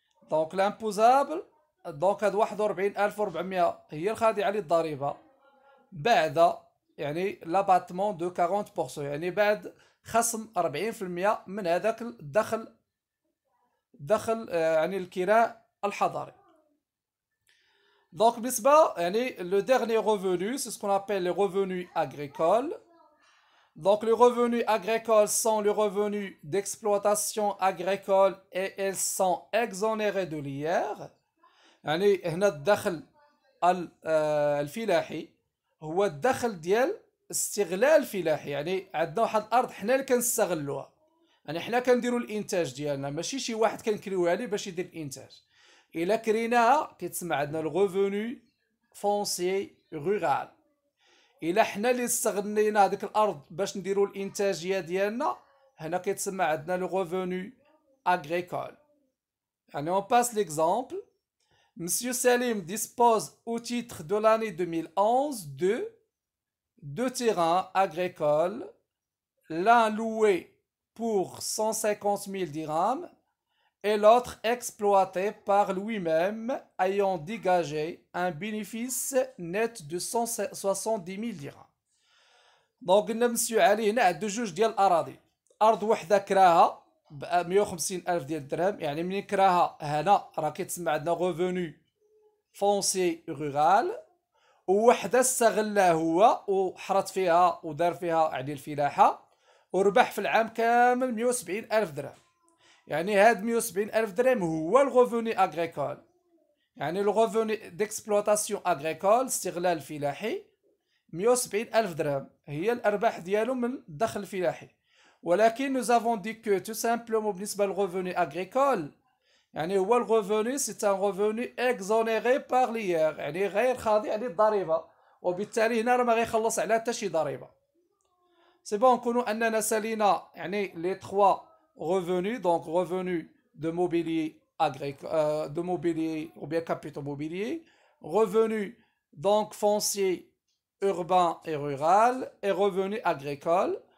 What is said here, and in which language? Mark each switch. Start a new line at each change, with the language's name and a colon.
Arabic: دونك لامبوزابل، دونك هاد 41400 هي الخاضعه للضريبه بعد يعني لاباتمون دو 40%، يعني بعد خصم 40% من هذاك الدخل يعني الكراء الحضري.
French: Donc, le dernier revenu, c'est ce qu'on appelle les revenus agricoles. Donc, les revenus agricoles sont les revenus d'exploitation agricole et elles sont exonérées de l'IR.
Arabic: يعني هنا الدخل الفلاحي هو الدخل ديال استغلال الفلاحي، يعني عندنا واحد الارض حنا اللي كنستغلوها، يعني حنا كنديروا الانتاج ديالنا، ماشي شي واحد كنكريوها ليه باش يدير الانتاج. إلا كريناها كيتسمى عندنا الغوفوني فونسي رورال. إلا حنا اللي استغنينا هذيك الأرض باش نديرو الإنتاجية ديالنا، هنا كيتسمى عندنا الغوفوني أغريكول.
French: يعني on passe l'exemple. Monsieur Salim dispose au titre de l'année 2011 de 2 terrains agricoles, l'un loué pour 150 000 dirhams et l'autre exploité par lui-même, ayant dégagé un bénéfice net de 170 000 dirhams.
Arabic: دونك قلنا مسيو علي هنا عنده جوج ديال الاراضي، ارض وحده كراها ب 150 الف ديال الدرهم، يعني منين كراها هنا راه كيتسمى عندنا ريفوني فونسي رورال، ووحده استغلها هو وحرط فيها ودار فيها يعني الفلاحه وربح في العام كامل 170 الف درهم. يعني هاد 170 الف درهم هو الغوفوني اغريكول، يعني الغوفوني ديكسبلوطاسيون اغريكول استغلال فلاحي 170 الف درهم هي الارباح ديالو من الدخل الفلاحي. ولكن
French: nous avons dit que tout simplement
Arabic: بالنسبه للغوفوني اغريكول يعني هو الغوفوني سي ان غوفوني اكزونيري بار ليير، يعني غير خاضع للضريبه، وبالتالي هنا راه ما غيخلص على حتى شي ضريبه. سي بون نكونوا اننا سالينا يعني لي
French: 3 revenus, donc revenus de mobilier agricole, de mobilier ou bien capitaux mobiliers, revenus donc fonciers urbain et rural et revenus agricoles.